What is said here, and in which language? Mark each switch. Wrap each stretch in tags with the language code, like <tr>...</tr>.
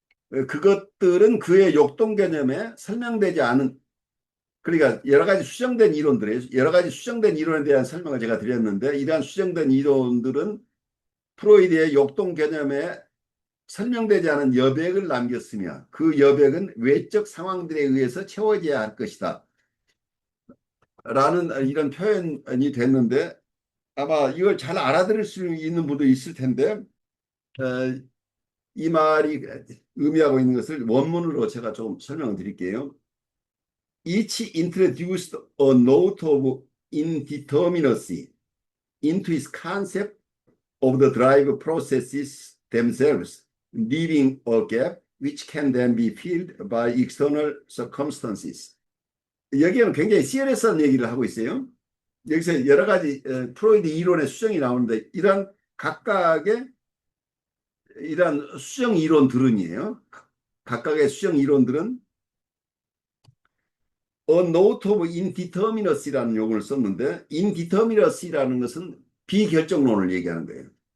<ko>그것들은 그의 역동 개념에 설명되지 않은 그러니까 여러 가지 수정된 이론에 대한 설명을 제가 드렸는데 이러한 수정된 이론들은 프로이드의 역동 개념에 설명되지 않은 여백을 남겼으며 그 여백은 외적 상황들에 의해서 채워져야 할 것이다. 라는 이런 표현이 됐는데 아마 이걸 잘 알아들을 수 있는 분도 있을 텐데 이 말이 의미하고 있는 것을 원문으로 제가 좀 설명을 드릴게요.</ko> <en>Each introduced a note of indeterminacy into its concept of the drive processes themselves, leaving a gap which can then be filled by external circumstances.</en> <ko>여기에는 굉장히 시리어스한 얘기를 하고 있어요. 여기서 여러 가지 프로이드 이론의 수정이 나오는데 각각의 이런 수정 이론들은이에요. 각각의 수정 이론들은</ko> <en>a note of indeterminacy</en> <ko>라는 용어를 썼는데 indeterminacy라는 것은 비결정론을 얘기하는 거예요.</ko>